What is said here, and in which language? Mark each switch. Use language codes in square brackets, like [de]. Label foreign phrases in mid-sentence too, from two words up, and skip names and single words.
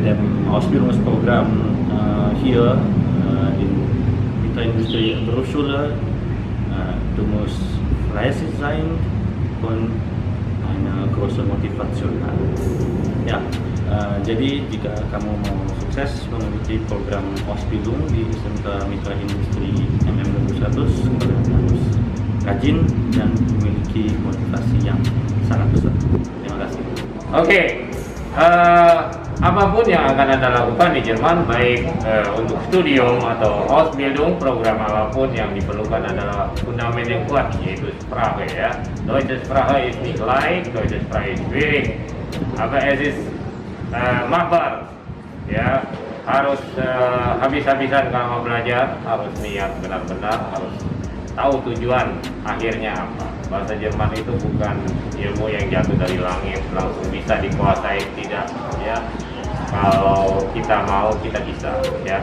[de] dem Ausbildungsprogramm hier in Mittelindustrie Berufsschule, du musst fleißig sein und eine große Motivation haben. Ja, [id] Jadi jika kamu mau sukses mengikuti program Ausbildung di SMK Mitra Industri MM21, kalian harus rajin dan memiliki motivasi yang sangat besar. Terima kasih. Oke, apapun yang akan Anda lakukan di Jerman, baik untuk studium atau Ausbildung, program apapun yang diperlukan adalah fundament yang kuat, yaitu Sprache ya. [de] Deutsche Sprache ist nicht leicht, Deutsche Sprache ist schwierig, aber es ist machbar ya. [id] Harus habis-habisan kalau mau belajar, harus niat benar-benar, harus tahu tujuan akhirnya apa. Bahasa Jerman itu bukan ilmu yang jatuh dari langit langsung bisa dikuasai, tidak ya. Kalau kita mau, kita bisa ya.